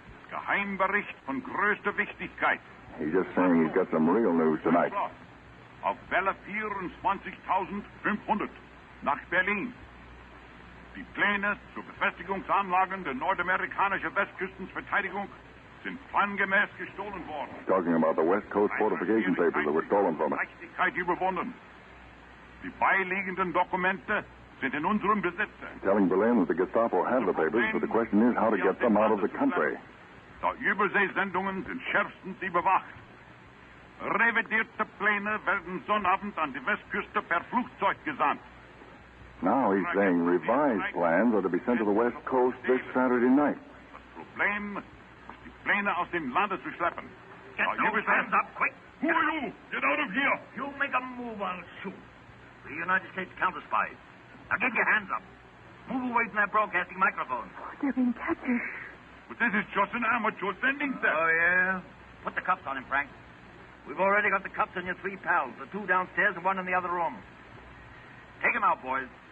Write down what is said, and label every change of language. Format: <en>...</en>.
<de>Geheimbericht von größter Wichtigkeit.</de> <en>He's just saying he's got some real news tonight.</en> <de>Auf Welle 24.500 nach Berlin. Die Pläne zur Befestigungsanlagen der nordamerikanischen Westküstenverteidigung sind plangemäß gestohlen worden.</de> <en>He's talking about the West Coast fortification papers that were stolen from us.</en> <de>Leichtigkeit überwunden. Die beiliegenden Dokumente sind in unserem Besitz.</de> <en>Telling Berlin that the Gestapo have the papers, but the question is how to get them out of the country.</en> <de>Die Überseesendungen sind schärfstens überwacht. Revidierte Pläne werden Sonnabend an die Westküste per Flugzeug gesandt.</de> <en>Now he's saying revised plans are to be sent to the West Coast this Saturday night.</en> <de>Das Problem ist, die Pläne aus dem Lande zu schleppen.</de> <en>Get those hands up, quick. Who are you? Get out of here. You make a move, I'll shoot. The United States Counterspy. Now get your hands up. Move away from that broadcasting microphone. Oh, they're being captured. But this is just an amateur sending set. Oh, yeah? Put the cuffs on him, Frank. We've already got the cuffs on your 3 pals, the 2 downstairs and 1 in the other room. Take them out, boys.</en>